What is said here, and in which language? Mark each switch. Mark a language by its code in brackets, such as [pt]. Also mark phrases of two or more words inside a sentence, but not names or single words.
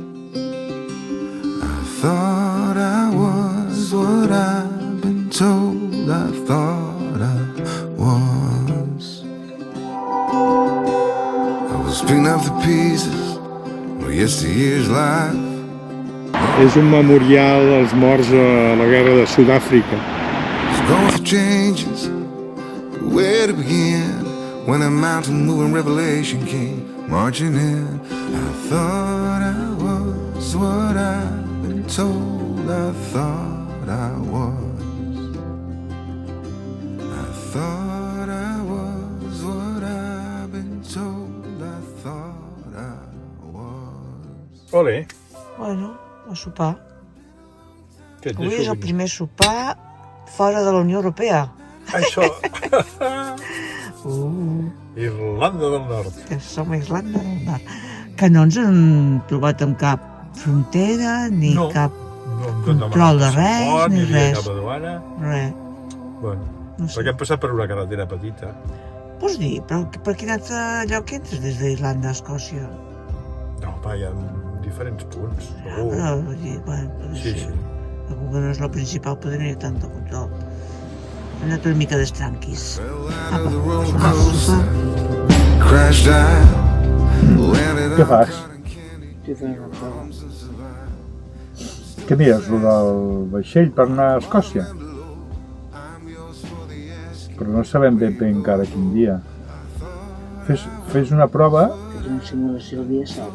[en] I thought I was what I've been told. I thought I was. I was picking up the pieces of yesteryear's life. [ca] És un memorial als morts a la guerra de Sud-àfrica. [en] Was going through changes, where to begin? When a mountain moving revelation came marching in. I thought I was what I've been told. I thought I was. Thought I was what I've been told. I thought I was. [ca] Ole. Bueno, a sopar. Què Avui és el primer sopar fora de la Unió Europea. Això. Irlanda del Nord. Que som a Irlanda del Nord. Que no ens han trobat amb cap frontera, ni No. cap No ens han control de demanat res, passaport, ni hi havia res. cap aduana. Res. Bueno, No sé. perquè hem passat per una carretera petita. Vols dir, però per quin altre lloc entres des d'Irlanda a Escòcia? No, va, hi ha diferents punts, segur. Però, vull dir, bueno, Sí, sí. Com que no és el principal, poder no hi ha tant de control. Hem anat una mica d'estranquis. [en] Fell out of the roller coaster, crashed out, landed [ca] Què [en] on [ca] fas? [en] cotton candy [ca] Sí, Què mires, el del vaixell per anar a Escòcia? Però no sabem ben encara quin dia. Fes una prova. És una simulació el dia 7.